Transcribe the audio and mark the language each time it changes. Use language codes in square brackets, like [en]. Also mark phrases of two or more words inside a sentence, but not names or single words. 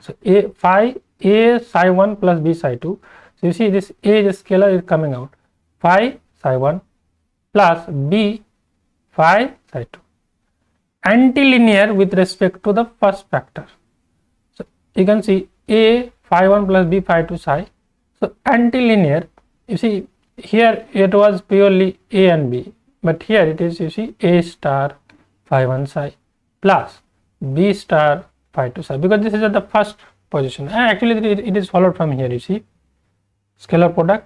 [en] So a psi 1 plus b psi 2. So you see this a is scalar is coming out. Phi psi 1 plus b phi psi 2. Antilinear with respect to the first factor. So you can see a phi 1 plus b phi 2 psi. So antilinear, you see here it was purely a and b, but here it is, you see, a star phi 1 psi plus b star phi 2 psi, because this is at the first position, and actually it is followed from here, you see, scalar product.